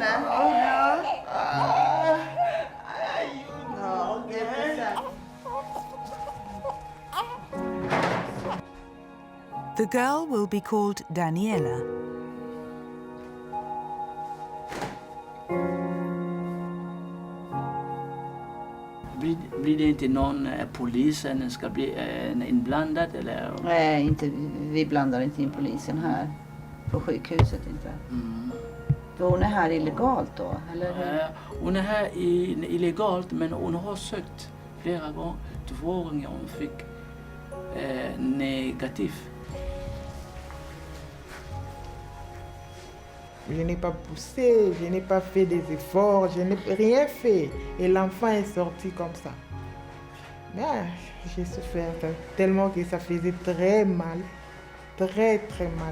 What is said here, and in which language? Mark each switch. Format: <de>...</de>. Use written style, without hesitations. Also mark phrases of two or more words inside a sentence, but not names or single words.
<sv>Ja. Ja, det är så.</sv> <en>The girl will be called Daniela.</en> <sv>Blir det inte någon polisen ska bli inblandad eller? Nej, inte, vi blandar inte in polisen här. På sjukhuset inte. För hon är här illegalt då, eller? Hon är här illegalt, men hon har sökt flera gånger. 2 gånger hon fick negativ.</sv> <fr>Je n'ai pas poussé, je n'ai pas fait des efforts, je n'ai rien fait. Et l'enfant est sorti comme ça. Mais j'ai souffert tellement que ça faisait très mal. Très mal.</fr>